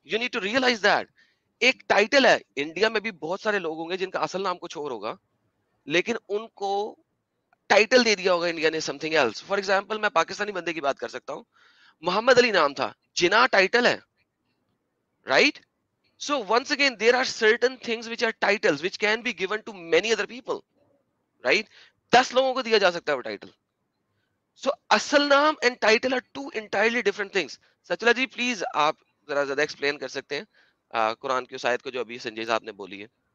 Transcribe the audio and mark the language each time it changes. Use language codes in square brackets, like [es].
[en] you need to realise that [hi] एक title है। India में भी बहुत सारे लोग होंगे जिनका असल नाम कुछ और होगा, लेकिन उनको टाइटल दे दिया होगा इंडिया ने समथिंग एल्स। फॉर एग्जांपल मैं पाकिस्तानी बंदे की बात कर सकता हूँ, मोहम्मद अली नाम था, जिना टाइटल है, right? [en] So once again there are certain things which are titles which can be given to many other people, right? [hi] 10 लोगों को दिया जा सकता है वो टाइटल। [en] So [hi] असल नाम [en] and title are 2 entirely different things. [hi] सचला ji please आप जरा ज्यादा एक्सप्लेन कर सकते हैं कुरान की उस आयत को जो अभी संजय साहब ने बोली है।